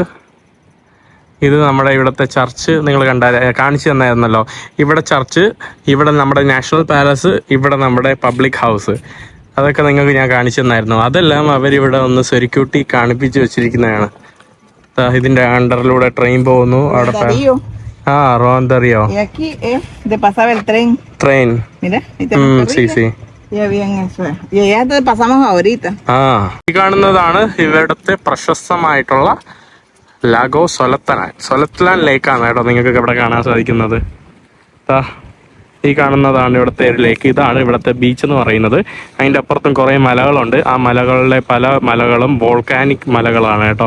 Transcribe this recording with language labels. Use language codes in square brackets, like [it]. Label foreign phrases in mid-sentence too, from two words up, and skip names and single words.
[ml] ഇത് നമ്മുടെ ഇവിടുത്തെ ചർച്ച്. നിങ്ങൾ കാണിച്ചു തന്നായിരുന്നല്ലോ. ഇവിടെ ചർച്ച്, ഇവിടെ നമ്മുടെ നാഷണൽ പാലസ്, ഇവിടെ നമ്മുടെ പബ്ലിക് ഹൗസ്. അതൊക്കെ നിങ്ങൾക്ക് ഞാൻ കാണിച്ചു തന്നായിരുന്നു. അതെല്ലാം അവരിവിടെ ഒന്ന് സെക്യൂരിറ്റി കാണിപ്പിച്ച് വെച്ചിരിക്കുന്നതാണ്. ഇതിന്റെ അണ്ടറിലൂടെ ട്രെയിൻ പോകുന്നു. അവിടെ Ronda Río. [es] Y aquí es de pasar el tren. Tren. Mira, ahí te Sí, sí. Ya bien eso es. Y ya te pasamos ahorita. [ml] ഈ കാണുന്നതാണ് ഇവിടുത്തെ പ്രശസ്തമായിട്ടുള്ള ലാഗോ സൊലത്തലാൻ. സൊലത്തലാൻ ലേക്കാണ് കേട്ടോ നിങ്ങൾക്ക് ഇവിടെ കാണാൻ സാധിക്കുന്നത്. ഈ കാണുന്നതാണ് ഇവിടുത്തെ ഒരു ലേക്ക്. ഇതാണ് ഇവിടുത്തെ ബീച്ച് എന്ന് പറയുന്നത്. അതിൻ്റെ അപ്പുറത്തും കുറേ മലകളുണ്ട്. ആ മലകളിലെ പല മലകളും വോൾക്കാനിക് മലകളാണ് കേട്ടോ.